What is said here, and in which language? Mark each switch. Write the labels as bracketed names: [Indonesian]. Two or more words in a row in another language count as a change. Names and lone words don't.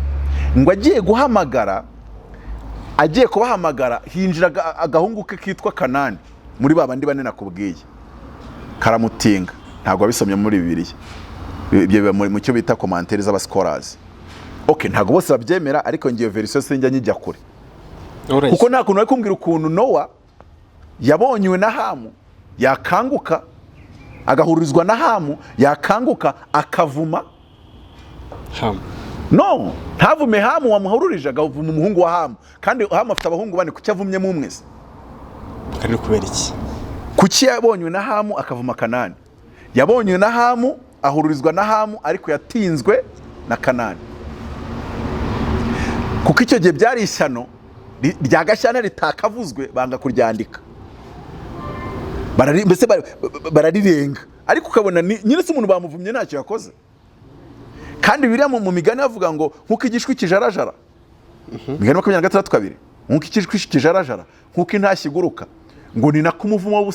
[Kinyarwanda] Ngo agiye guhamagara, agiye kubahamagara, hinjira agahungu ke kitwa Kanani muri babandi bane nakubwiye, karamutinga. Ntabwo abisomye muri Bibiliya, ibyo mu cyo bita commentaires z'aba scholars. Okay, ntabwo bose babyemera, ariko ngiye version sinjya nyijya kure. Kuko nta kuntu bari kumbwira ukuntu Nowa yabonywe na Hamu yakanguka, agahurizwa na Hamu yakanguka akavuma Hamu. No, ntavume Hamu wamuhururije, agavuma umuhungu wa Hamu. Kandi Hamu afite abahungu bane, kuki avumye mu mwese? Kandi kubera iki? Kuki yabonywe na Hamu akavuma Kanani? Yabonywe na Hamu, ahururizwa na Hamu, ariko yatinzwe na Kanani. Kuko icyo gihe byari ishyano rya Gashyana ritakavuzwe, banga kuryandika. Mbese bararirenga, ariko ukabona nyine se umuntu bamuvumye ntacyo yakoze. Kandi biriya mu migani avuga ngo nkuko igishwi kijarajara, migani 26:2, nkuko igishwi kijarajara, nkuko intashyi iguruka, ngo ni nako umuvumo w'ubusa.